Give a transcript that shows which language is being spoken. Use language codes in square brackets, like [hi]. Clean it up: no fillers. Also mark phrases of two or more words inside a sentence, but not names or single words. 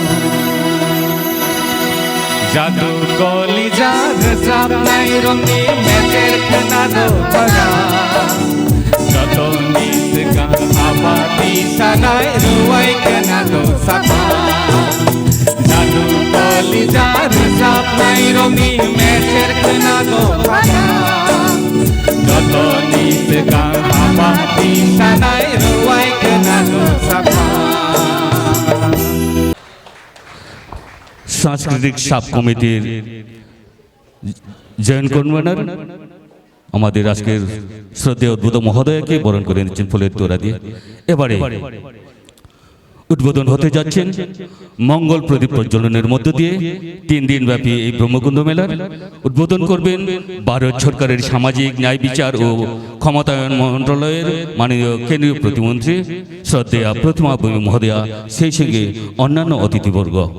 [trp] Jadu goli jad sapnai rongi meter khnado bana Joto nis gan abati sanai ruai khnado saka Jadu goli jad sapnai rongi meter khnado bana Joto nis gan abati sanai ruai khnado saka [bn] সাংস্কৃতিক [en] sub committee joint convenor [bn] আমাদের আজকের শ্রদ্ধেয় উদ্বোধক মহোদয়কে বরণ করে নিচ্ছেন ফুলের তোড়া দিয়ে। এবারে উদ্বোধন হতে যাচ্ছেন মঙ্গল প্রদীপ প্রজ্বলনের মধ্য দিয়ে 3 দিন ব্যাপী এই ব্রহ্মকুণ্ড মেলার উদ্বোধন করবেন ভারত সরকারের সামাজিক ন্যায় বিচার ও ক্ষমতায়ন মন্ত্রণালয়ের মাননীয় কেন্দ্রীয় প্রতিমন্ত্রী শ্রদ্ধেয়া প্রতিমা বৈমী মহোদয়া, সেই সঙ্গে অন্যান্য অতিথিবর্গ।